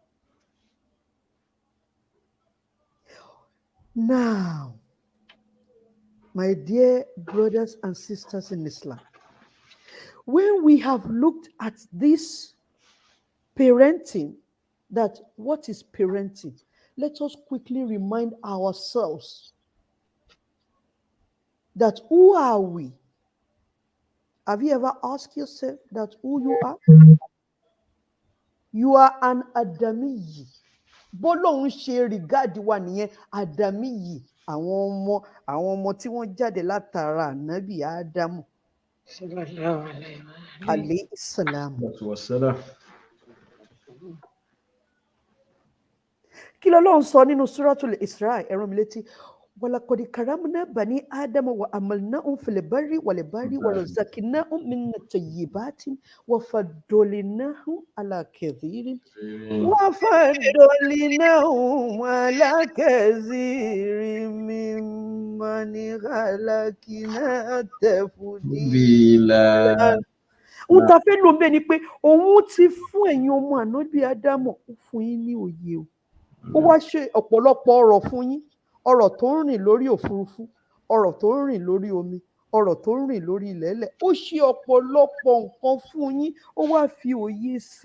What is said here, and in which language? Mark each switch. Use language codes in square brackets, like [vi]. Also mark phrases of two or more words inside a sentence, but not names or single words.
[en] Now, my dear brothers and sisters in Islam, when we have looked at this parenting, that what is parenting, let us quickly remind ourselves that who are we? Have you ever asked yourself that who you are? You are an Adamiyi. [yo] Bọ́lọ́hun ṣe rìgáàdì wa nìyẹn, Adamiyi. Àwọn ọmọ tí wọ́n jáde látara ànábì Ádámù [ar] صلى الله عليه وسلم. عليه السلام. Wassalam. [yo] Kí lọ́lọ́run sọ nínú Suratul Isra, ẹ̀rọ mi létí? [ar] وَلَقَدْ كَرَّمْنَا بَنِي آدَمَ وَحَمَلْنَاهُمْ فِي الْبَرِّ وَالْبَحْرِ وَرَزَقْنَاهُم مِّنَ الطَّيِّبَاتِ وَفَضَّلْنَاهُمْ عَلَىٰ كَثِيرٍ مِّمَّنْ خَلَقْنَا تَفْضِيلًا. [yo] Ohun tá a fẹ́ lò ń bẹ̀ ni pé òun ti fún ẹ̀yin ọmọ ànábì Ádámọ̀, ó fún yín ní òye o. Ó wá ṣe ọ̀pọ̀lọpọ̀ ọ̀rọ̀ fún yín, ọ̀rọ̀ tó ń rìn lórí òfurufú, ọ̀rọ̀ tó ń rìn lórí omi, ọ̀rọ̀ tó ń rìn lórí ilẹ̀ẹ́lẹ̀. Ó ṣe ọ̀pọ̀lọpọ̀ nǹkan fún yín, ó wá fi òye sí.